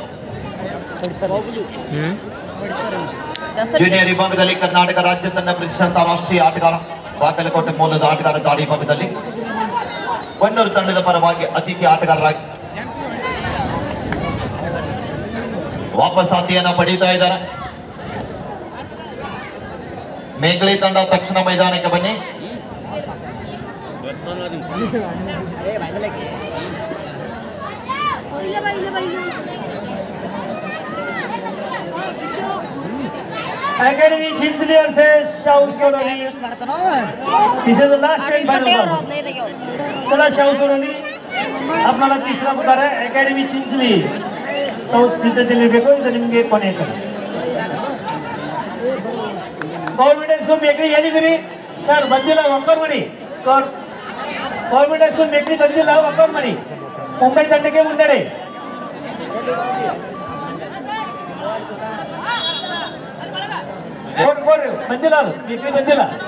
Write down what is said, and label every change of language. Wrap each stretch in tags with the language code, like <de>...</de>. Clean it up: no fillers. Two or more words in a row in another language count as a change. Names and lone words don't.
<kn>ಜೂನಿಯರ್ ವಿಭಾಗದಲ್ಲಿ ಕರ್ನಾಟಕ ರಾಜ್ಯ ತಂಡ ಪ್ರತಿಷ್ಠಿತ ರಾಷ್ಟ್ರೀಯ ಆಟಗಾರ, ಬಾಗಲಕೋಟೆ ಮೂಲದ ಆಟಗಾರ ದಾಳಿ ವಿಭಾಗದಲ್ಲಿ ಕೊಣ್ಣೂರು ತಂಡದ ಪರವಾಗಿ ಅತಿಥಿ ಆಟಗಾರರಾಗಿ ವಾಪಸಾತಿಯನ್ನ ಪಡೀತಾ ಇದ್ದಾರೆ. ಮೇಘಲಿ ತಂಡ ತಕ್ಷಣ ಮೈದಾನಕ್ಕೆ ಬನ್ನಿ.</kn> <en>Academy Chintli versus South Soroli. This is the last and final round.</en> <mr>चला South Soroli आपल्याला तिसरा पुकार आहे.</mr> <kn>Academy Chintli South ಸಿದ್ಧತೆಯಲ್ಲಿ ಬೇಕು. ಇದು ನಿಮಗೆ ಕೊನೆ ಕರೆ.</kn> <en>government school</en> <kn>ಮೇಕ್ರಿ ಏನಿದ್ದೀರಿ ಸರ್? ಬಂದಿಲ್ಲ, ಒಕ್ಕರ್ ಮಾಡಿ.</kn> <en>government school</en> <kn>ಮೇಕ್ರಿ ಬಂದಿಲ್ಲ, ಒಕ್ಕರ್ ಮಾಡಿ. ಮುಂಬೈ ತಂಡಕ್ಕೆ ಮುನ್ನಡೆ. ಬಂದಿಲ್ಲ, ಅದು ಮೇಕ್ರಿ ಬಂದಿಲ್ಲ.</kn>